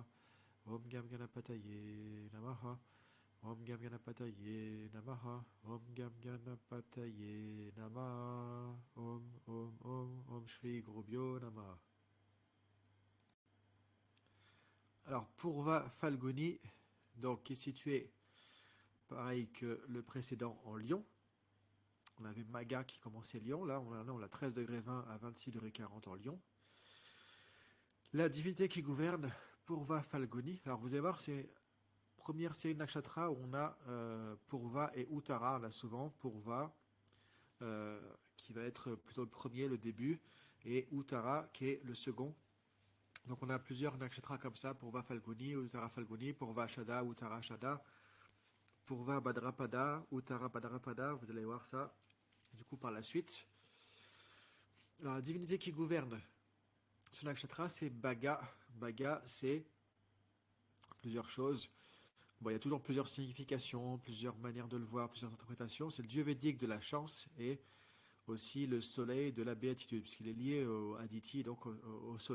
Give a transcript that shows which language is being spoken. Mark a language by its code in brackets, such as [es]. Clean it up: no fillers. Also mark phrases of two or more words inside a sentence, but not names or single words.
[sa] Om Gam Ganapataye Namaha. Om Gam Ganapataye Namaha. Om Gam Ganapataye Namaha. Om Shri Gurubhyo Namaha. [fr] Alors, Purva Falguni, donc, qui est situé pareil que le précédent en Lion. On avait Maga qui commençait Lion, là on a 13 degrés 20 à 26 degrés 40 en Lion. La divinité qui gouverne, Purva Falguni. Alors vous allez voir, c'est première série de nakshatra où on a Purva et Uttara. On a souvent Purva qui va être plutôt le premier, le début, et Uttara qui est le second. Donc on a plusieurs nakshatras comme ça, Purva Falguni, Uttara Falguni, Purva Shada, Uttara Shada, Purva Bhadrapada, Uttara Bhadrapada, vous allez voir ça du coup par la suite. Alors, la divinité qui gouverne ce nakshatra, c'est Bhaga. Bhaga, c'est plusieurs choses. Bon, il y a toujours plusieurs significations, plusieurs manières de le voir, plusieurs interprétations. C'est le dieu védique de la chance et aussi le soleil de la béatitude, puisqu'il est lié au Aditi, donc au soleil.